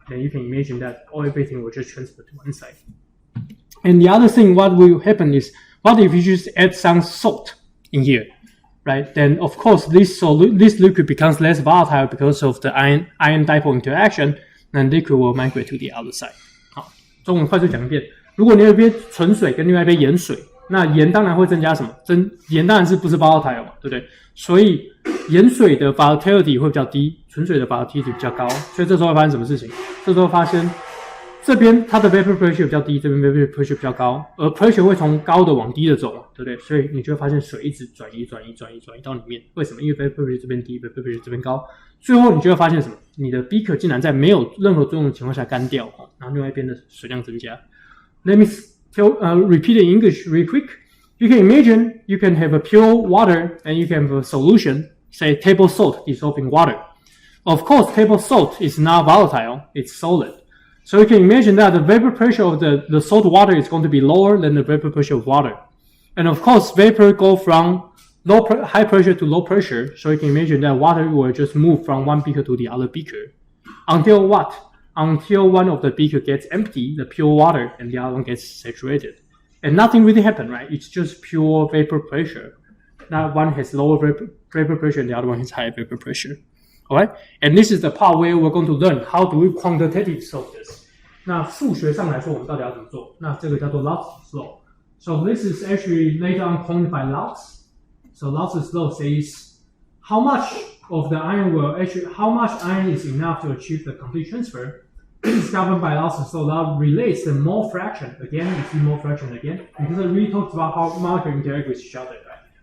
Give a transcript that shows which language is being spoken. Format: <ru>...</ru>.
<en>Then you can imagine that everything will just transfer to one side. And the other thing, what will happen is, what if you just add some salt in here, right? Then of course this liquid becomes less volatile because of the ion dipole interaction, and liquid will migrate to the other side.</en> <zh>好，中文快速讲一遍。如果你有一杯纯水跟另外一杯盐水，那盐当然会增加什么？盐当然是不是 volatile 嘛，对不对？所以盐水的 volatility 会比较低，纯水的 volatility 比较高，所以这时候会发生什么事情？这时候发现这边它的 vapor pressure 比较低，这边 vapor pressure 比较高，而 pressure 会从高的往低的走，对不对？所以你就会发现水一直转移到里面。为什么？因为 vapor pressure 这边低 ，vapor pressure 这边高，最后你就会发现什么？你的 beaker 竟然在没有任何作用的情况下干掉，然后另外一边的水量增加。</zh> <en>Let me repeat it in English real quick. You can imagine you can have a pure water and you can have a solution, say table salt dissolved in water. Of course, table salt is not volatile, it's solid. So you can imagine that the vapor pressure of the salt water is going to be lower than the vapor pressure of water. And of course, vapor go from high pressure to low pressure. So you can imagine that water will just move from one beaker to the other beaker. Until what? Until one of the beaker gets empty, the pure water, and the other one gets saturated. And nothing really happened, right? It's just pure vapor pressure. Now one has lower vapor pressure and the other one has higher vapor pressure. Alright? And this is the part where we're going to learn how do we quantitatively solve this.</en> <zh>那数学上来说，我们到底要怎么做？那这个叫做 Lot's law.</zh> <en>So this is actually later on coined by Lotz. So Lot's law says how much of the ion how much ion is enough to achieve the complete transfer. This is governed by Lot's law that relates the mole fraction. Again, you see mole fraction again, because it really talks about how molecules interact with each other, right?</en>